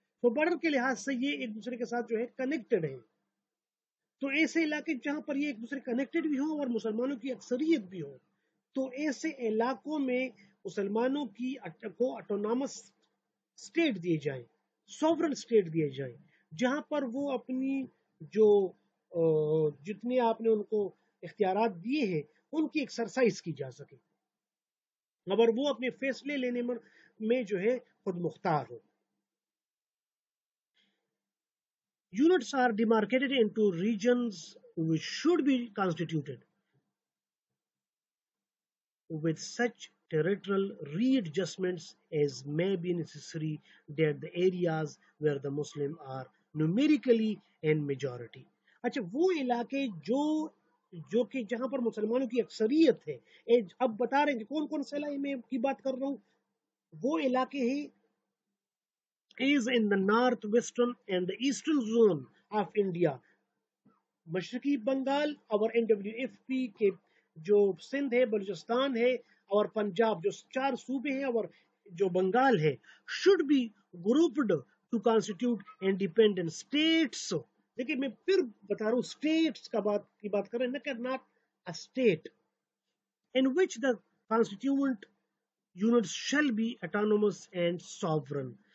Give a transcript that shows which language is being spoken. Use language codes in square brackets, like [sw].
[ur] تو بارڈر کے لحاظ سے یہ ایک دوسرے کے ساتھ جو ہے کنیکٹڈ ہے. تو ایسے علاقے جہاں پر یہ ایک دوسرے کنیکٹڈ بھی ہوں اور مسلمانوں کی اکثریت بھی ہو، تو ایسے علاقوں میں مسلمانوں کی کو اٹونامس اسٹیٹ دیے جائیں، سوورن اسٹیٹ دیے جائیں، جہاں پر وہ اپنی جو جتنے آپ نے ان کو اختیارات دیے ہیں ان کی ایکسرسائز کی جا سکے، مگر وہ اپنے فیصلے لینے میں جو ہے خود مختار ہو. [en] Units are demarcated into regions which should be constituted with such territorial readjustments as may be necessary that the areas where the Muslims are numerically in majority. [ur] اچھا، وہ علاقے جو کہ جہاں پر مسلمانوں کی اکثریت ہے، اب بتا رہے ہیں کہ کون کون سے علاقے میں کی بات کر رہا ہوں. وہ علاقے ہی [en] is in the north western and the eastern zone of India [ur] مشرقی بنگال اور NWFP کے جو سندھ ہے، بلوچستان ہے اور پنجاب، جو 4 صوبے ہیں اور جو بنگال ہے، [en] should be grouped to constitute independent states. [ur] دیکھیں میں پھر بتا رہا ہوں اسٹیٹس کی بات کر رہے ہیں، نہ کہ not [en] a state in which the constituent units shall be autonomous and sovereign.